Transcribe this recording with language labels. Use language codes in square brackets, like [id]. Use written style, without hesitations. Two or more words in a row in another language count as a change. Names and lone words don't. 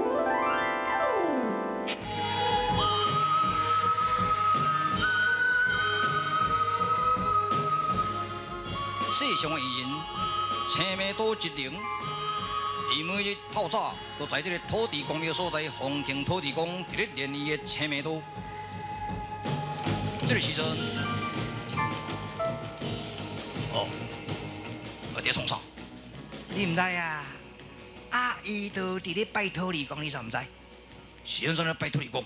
[nan] 世上的艺人，青梅刀一灵。伊每日透早都在这个土地公庙所在，奉敬土地公伫咧练伊的青梅刀。这个时阵，我伫创啥？你毋知啊？伊都伫咧拜土地公，你煞毋知？是安怎咧拜土地公？